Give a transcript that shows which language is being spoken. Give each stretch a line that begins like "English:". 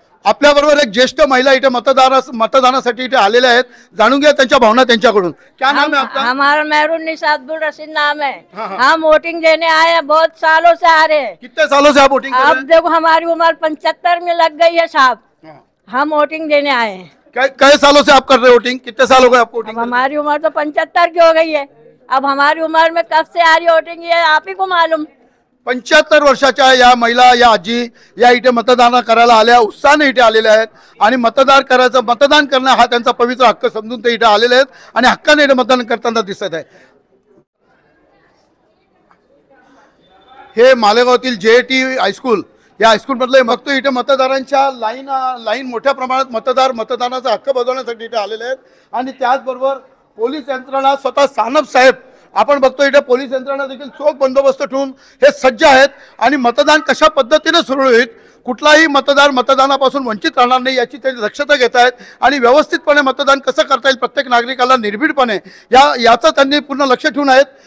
Marathi: आपल्याबरोबर एक ज्येष्ठ महिला इथे मतदानासाठी इथे आलेल्या आहेत. जाणून घ्या त्यांच्या भावना त्यांच्याकडून.
Hindi: क्या नाम है आपका? हमारा मेहरून निशादुल रशीद नाम है. हम वोटिंग देने आए हैं, बहुत सालों से आ रहे हैं. कितने सालों से आप वोटिंग कर रहे अब हैं? देखो हमारी उम्र 75 में लग गई है साहब. हम वोटिंग देने आए हैं. कई सालों से आप कर रहे हो वोटिंग? कितने साल हो गए आपको अब वोटिंग? हमारी उम्र तो 75 की हो गई है. अब हमारी उम्र में कब से आ रही वोटिंग ये आप ही को मालूम.
Marathi: 75 वर्षाच्या या महिला, या आजी या इथे मतदान करायला आल्या, उत्साहाने इथे आलेल्या आहेत आणि मतदान करणं हा त्यांचा पवित्र हक्क समजून ते इथे आलेले आहेत आणि हक्काने इथे मतदान करताना दिसत आहे. हे मालेगावातील JIT हायस्कूल, या हायस्कूल मधले बघतो इथे मतदारांच्या लाईन मोठ्या प्रमाणात मतदानाचा हक्क बजावण्यासाठी इथे आलेले आहेत आणि त्याचबरोबर पोलीस यंत्रणा स्वतः सानप साहेब आपण बघतो इथे पोलीस यंत्रणा देखील चोख बंदोबस्त ठेवून हे सज्ज आहेत आणि मतदान कशा पद्धतीने सुरू होईल, कुठलाही मतदार मतदानापासून वंचित राहणार नाही याची ते दक्षता घेत आहेत आणि व्यवस्थितपणे मतदान कसं करता येईल प्रत्येक नागरिकाला निर्भीडपणे याचं त्यांनी पूर्ण लक्ष ठेवून आहेत.